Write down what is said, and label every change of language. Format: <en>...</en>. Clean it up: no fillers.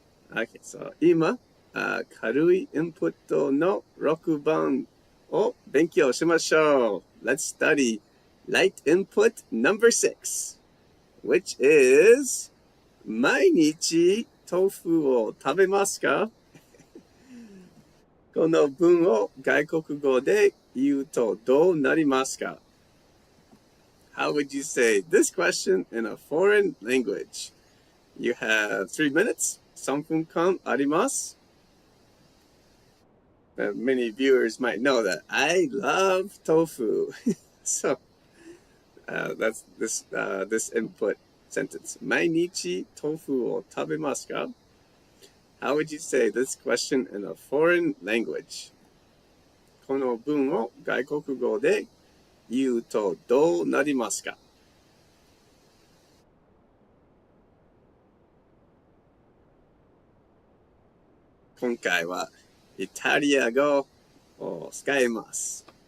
<ja>Okay, so 今、軽いインプットの6番を勉強しましょう。</ja> <en>Let's study light input number 6, which is</en> <ja>毎日豆腐を食べますか？この文を外国語で言うとどうなりますか？</ja> <en>How would you say this question in a foreign language? You have 3 minutes.</en> <ja>3分間あります。</ja> <en>Many viewers might know that I love tofu. So that's this input sentence.</en> <ja>毎日豆腐を食べますか?</ja> <en>How would you say this question in a foreign language?</en> <ja>この文を外国語で言うとどうなりますか? . 今回はイタリア語を使います。</ja>